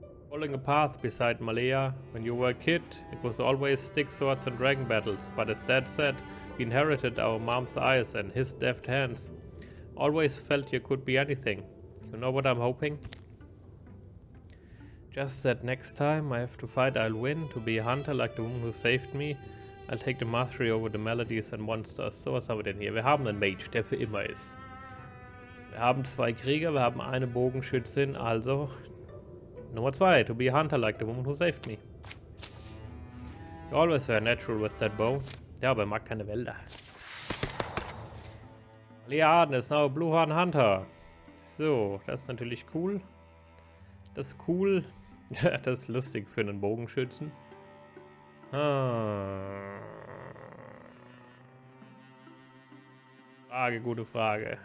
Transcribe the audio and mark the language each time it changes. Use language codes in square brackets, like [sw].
[en] Following a path beside Malea, when you were a kid, it was always stick swords and dragon battles, but as Dad said, we inherited our mom's eyes and his deft hands. Always felt you could be anything. You know what I'm hoping? Just that next time I have to fight, I'll win. To be a hunter like the woman who saved me. I'll take the mastery over the melodies and monsters. [de] So, was haben wir denn hier? Wir haben einen Mage, der für immer ist. Wir haben 2 Krieger, wir haben eine Bogenschützin, also Nummer 2, [en] to be a hunter like the woman who saved me. You always were natural with that bow. [de] Ja, aber er mag keine Wälder. [en] Leaden is now a Bluehorn Hunter. [de] So, das ist natürlich cool. Das ist cool. Das ist lustig für einen Bogenschützen. Frage, gute Frage.